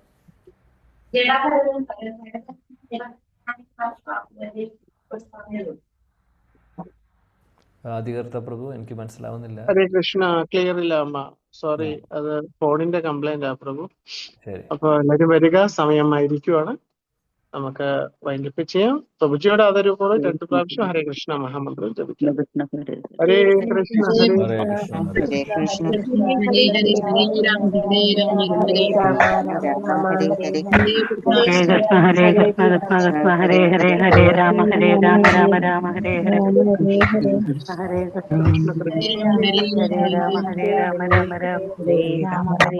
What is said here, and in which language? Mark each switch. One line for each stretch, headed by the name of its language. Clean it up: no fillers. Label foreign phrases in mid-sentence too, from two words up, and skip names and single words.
Malayalam: അധികൃത പ്രഭു, എനിക്ക് മനസ്സിലാവുന്നില്ല.
Sanskrit: ഹരേ കൃഷ്ണ,
Malayalam: ക്ലിയർ ഇല്ല അമ്മ, സോറി, അത് ഫോണിന്റെ കംപ്ലൈന്റ് ആ പ്രഭു. ശരി, അപ്പൊ എല്ലാവരും വരിക, സമയമായിരിക്കുവാണ്, നമുക്ക് വൈൻഡപ്പ് ചെയ്യാം. പ്രഭുജിയുടെ അതൊരു പോലെ 2 പ്രാവശ്യം ഹരേ കൃഷ്ണ മഹാമന്ത്രം ജപിക്കാം.
Sanskrit: ഹരേ കൃഷ്ണ ഹരേ ഹരേ കൃഷ്ണ ഹരേ ഹരേ കൃഷ്ണ ഹരേ ഹരേ ഹരേ രാമ ഹരേ രാമ ഹരേ രാമ രാമ ഹരേ ഹരേ ഹരേ ഹരേ കൃഷ്ണ ഹരേ കൃഷ്ണ കൃഷ്ണ കൃഷ്ണ ഹരേ ഹരേ ഹരേ രാമ രാമ രാമ ഹരേ ഹരേ കൃഷ്ണ ഹരേ കൃഷ്ണ ഹരേ രാമ രാമ ഹരേ രാമ ഹരേ